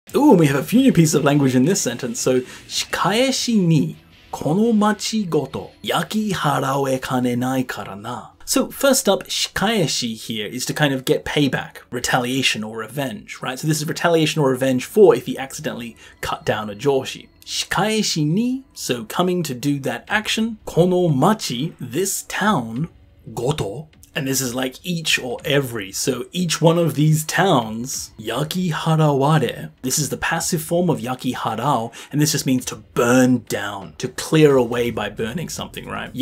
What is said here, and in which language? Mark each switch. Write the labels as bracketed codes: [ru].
[en] Ooh, we have a few new pieces of language in this sentence. [ja] So, 仕返しにこの町ごと焼き払われかねないからな。 [en] So first up, shikaeshi here is to kind of get payback, retaliation or revenge, right? So this is retaliation or revenge for if he accidentally cut down a joshi. Shikaeshi ni, so coming to do that action. Kono machi, this town, goto, and this is like each or every, so each one of these towns, yaki haraware, this is the passive form of yaki harao, and this just means to burn down, to clear away by burning something, right?